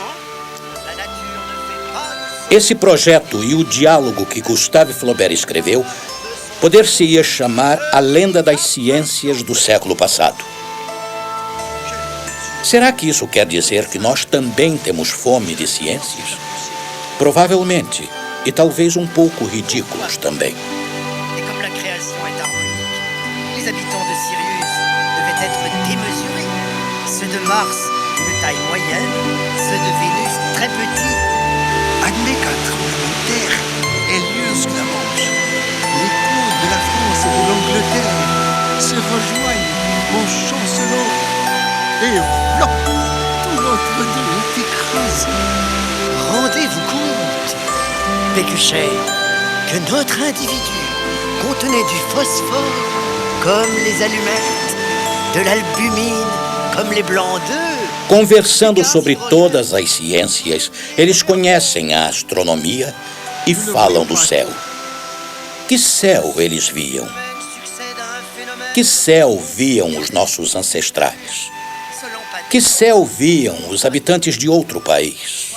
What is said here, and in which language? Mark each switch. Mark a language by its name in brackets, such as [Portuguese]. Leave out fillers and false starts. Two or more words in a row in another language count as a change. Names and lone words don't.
[Portuguese] Esse projeto e o diálogo que Gustave Flaubert escreveu poder-se-ia chamar A Lenda das Ciências do século passado. Será que isso quer dizer que nós também temos fome de ciências? Provavelmente, e talvez um pouco ridículos também. [French] Et comme la création est harmonique, les habitants de Sirius devaient être démesurés. Ceux de Mars, une taille moyenne, ceux de Vénus, très petits. Admets qu'un tremblement de terre ait lieu sous la Manche. Les côtes de la France et de l'Angleterre se rejoignent en chancelant. Et voilà, tout notre dos est écrasé. Rendez-vous compte, Pécuchet, que notre individu contenait du phosphore comme les allumettes, de l'albumine comme les blancs d'œufs. [Portuguese] Conversando sobre todas as ciências, eles conhecem a astronomia e falam do céu. Que céu eles viam? Que céu viam os nossos ancestrais? Que céu viam os habitantes de outro país?